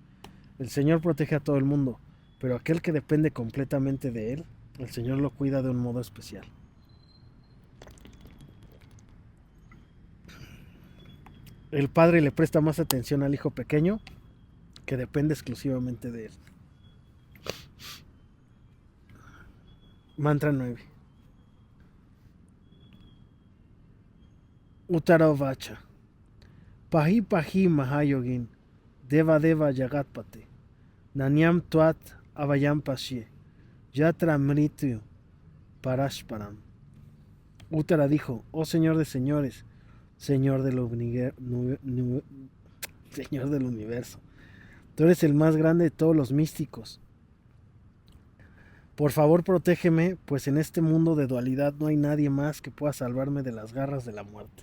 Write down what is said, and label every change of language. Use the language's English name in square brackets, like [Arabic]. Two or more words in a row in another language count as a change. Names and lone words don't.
[Spanish] El Señor protege a todo el mundo, pero aquel que depende completamente de Él, el Señor lo cuida de un modo especial. El padre le presta más atención al hijo pequeño, que depende exclusivamente de él. Mantra 9. [Sanskrit] Uttara Vacha. Pahi Pahi Mahayogin, Deva Deva Jagatpate, Nanyam Tuat Avayam Pasye, Yatra Mrityu Parashparam. [Spanish] Uttara dijo: oh Señor de señores, Señor del universo, tú eres el más grande de todos los místicos. Por favor, protégeme, pues en este mundo de dualidad no hay nadie más que pueda salvarme de las garras de la muerte.